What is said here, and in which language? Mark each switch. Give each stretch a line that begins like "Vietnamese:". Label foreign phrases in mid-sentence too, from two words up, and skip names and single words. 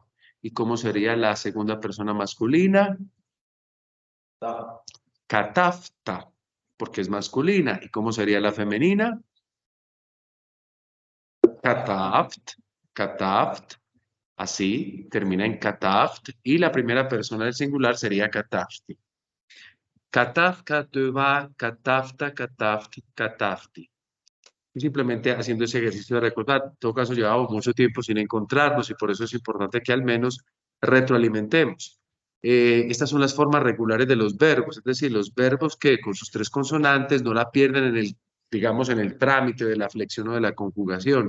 Spanish: ¿Y cómo sería la segunda persona masculina? Katafta, porque es masculina. ¿Y cómo sería la femenina?
Hebrew: Kataft, kataft.
Spanish: Así, termina en kataft. Y la primera persona del singular sería katafti.
Hebrew: Kataf, katuba, katafta, katafti, katafti.
Spanish: Y simplemente haciendo ese ejercicio de recordar. En todo caso, llevamos mucho tiempo sin encontrarnos y por eso es importante que al menos retroalimentemos. Estas son las formas regulares de los verbos, es decir, los verbos que con sus tres consonantes no la pierden en el, digamos, en el trámite de la flexión o de la conjugación.